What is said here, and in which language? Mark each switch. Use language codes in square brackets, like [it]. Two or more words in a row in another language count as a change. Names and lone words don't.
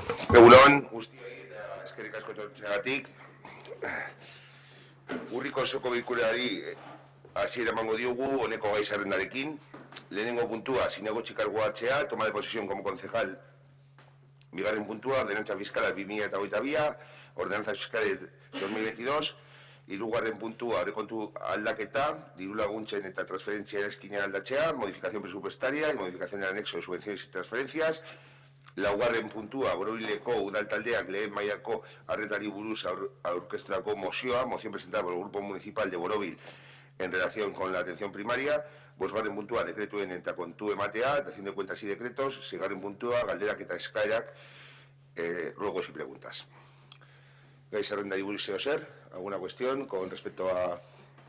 [eu] Egunon, guztioi eta eskerrik asko etortzeagatik. Urriko osoko bilkurari hasiera emango diogu honeko gai zerrendarekin. Lehenengo puntua, zinegotzi kargua hartzea, [es] toma de posesión como concejal. [eu] Bigarren puntua, ordenantza fiskala 2022, ordenantza fiskala 2022. Hirugarren puntua, aurrekontu aldaketa, diru laguntzen eta transferentzia eskina aldatzea, [es] modificación presupuestaria y modificación del anexo de subvenciones y transferencias. [eu] Laugarren puntua, Borobileko udaltaldeak lehen mailako arretari buruz aurkeztutako mozioa, [es] moción presentada por el Grupo Municipal de Borobil en relación con la atención primaria. [eu] Bosgarren puntua, dekretuen eta kontu ematea, [es] dación de cuentas y decretos. [eu] Seigarren puntua, galderak eta eskaerak, [es] ruegos y preguntas. [eu] Gai zerrendari buruz zer, [es] ¿alguna cuestión con respecto a